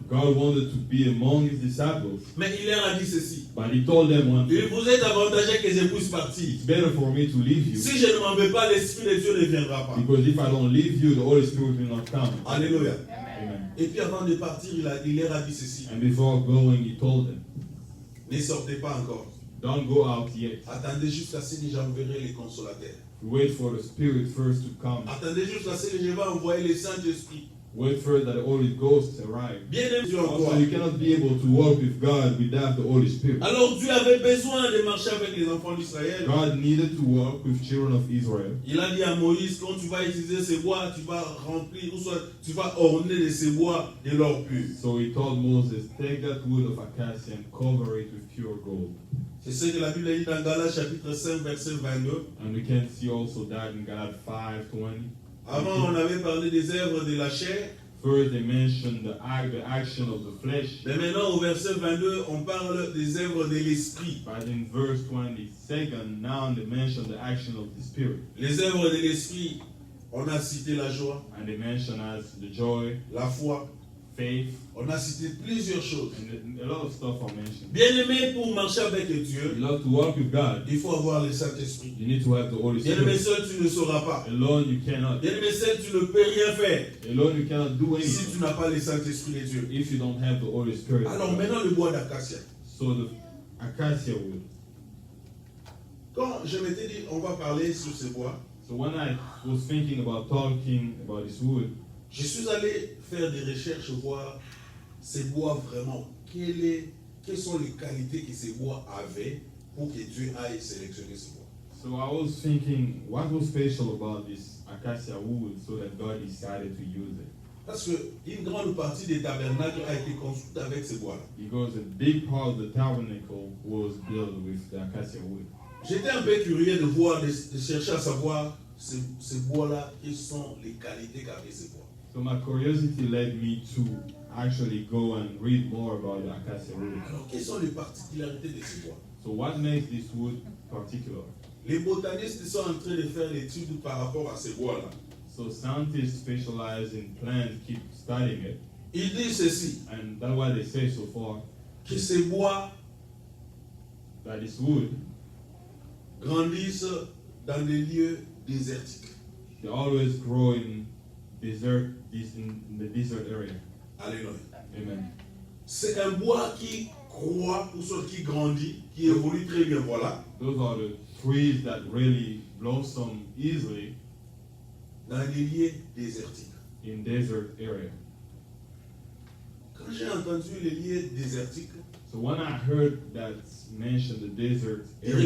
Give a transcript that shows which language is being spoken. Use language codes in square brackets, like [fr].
[en] God wanted to be among His disciples, [fr] Mais il leur a dit ceci. [en] but He told them one [fr] Il [en] thing: [fr] vous est avantageux que je puisse partir. [en] it's better for me to leave you, [fr] Si je ne m'en vais pas, l'Esprit de Dieu ne viendra pas. [en] because if I don't leave you, the Holy Spirit will not come. [fr] Alléluia. [en] Amen. [fr] Et puis avant de partir, il leur a dit ceci. [en] And before going, He told them, [fr] Ne sortez pas encore. [en] don't go out yet. [fr] Attendez jusqu'à ce que j'enverrai les consolateurs. [en] Wait for the Spirit first to come. [fr] Attendez jusqu'à ce que je vais envoyer le Saint-Esprit. [en] Wait first that the Holy Ghost arrive. [fr] Bien aimé Dieu en [en] Also, [fr] quoi? [en] you cannot be able to walk with God without the Holy Spirit. [fr] Alors Dieu avait besoin de marcher avec les enfants d'Israël. [en] God needed to walk with children of Israel. [fr] Il a dit à Moïse, quand tu vas utiliser ces bois, tu vas remplir, ou soit tu vas orner de ces bois de l'or pur. [en] So He told Moses, take that wood of acacia and cover it with pure gold. [fr] C'est ce que la Bible dit dans Galates chapitre 5, verset 22. [en] And we can see also that in Galatians 5:20. [fr] Avant, on avait parlé des œuvres de la chair. [en] First, they mentioned the action of the flesh. [fr] Mais maintenant, au verset 22, on parle des œuvres de l'esprit. [en] But in verse 22, now they mention the action of the Spirit. [fr] Les œuvres de l'esprit, on a cité la joie, [en] And they mention as the joy, [fr] la foi. [en] faith, [fr] On a cité plusieurs choses. [en] and a lot of stuff are mentioned. [fr] Bien aimé, pour marcher avec [en] You [fr] Dieu, [en] love to walk with God. [fr] il faut avoir le Saint-Esprit. [en] You need to have the Holy [fr] Bien aimé, [en] Spirit. [fr] seul tu ne sauras pas. [en] Alone you cannot. [fr] Bien aimé, seul tu ne peux rien faire [en] Alone you cannot do [fr] si tu [en] anything [fr] n'as pas le Saint-Esprit de Dieu. [en] if you don't have the Holy Spirit. [fr] Alors maintenant, le bois d'acacia. [en] So the acacia wood. [fr] Quand je m'étais dit, on va parler sur ce bois, [en] So when I was thinking about talking about this wood, [fr] je suis allé faire des recherches, voir ces bois vraiment, quelles sont les qualités que ces bois avaient pour que Dieu aille sélectionner ce bois. [en] so I was thinking, what was special about this acacia wood so that God decided to use it? [fr] Parce qu'une grande partie des tabernacles a été construite avec ces bois-là. [en] Because a big part of the tabernacle was built with the acacia wood. [fr] J'étais un peu curieux de voir, de chercher à savoir ces bois-là, quelles sont les qualités qu'avaient ces bois. [en] So my curiosity led me to actually go and read more about the acacia wood. [fr] Alors, quelles sont les particularités de ces bois? [en] So what makes this wood particular? [fr] Les botanistes sont en train de faire l'étude par rapport à ces bois-là. [en] So scientists specialize in plants keep studying it, [fr] Ils disent ceci, [en] and that's what they say so far, [fr] que ces bois [en] that this wood, [fr] grandissent dans des lieux désertiques. [en] they always grow in in the desert area. [fr] Alléluia. [en] Amen. [fr] C'est un bois qui croît, ou soit qui grandit, qui évolue très bien. Voilà. [en] Those are the trees that really blossom easily [fr] Dans des lieux désertiques. [en] in desert area. [fr] Quand j'ai entendu les lieux désertiques, [en] So when I heard that mentioned the desert area,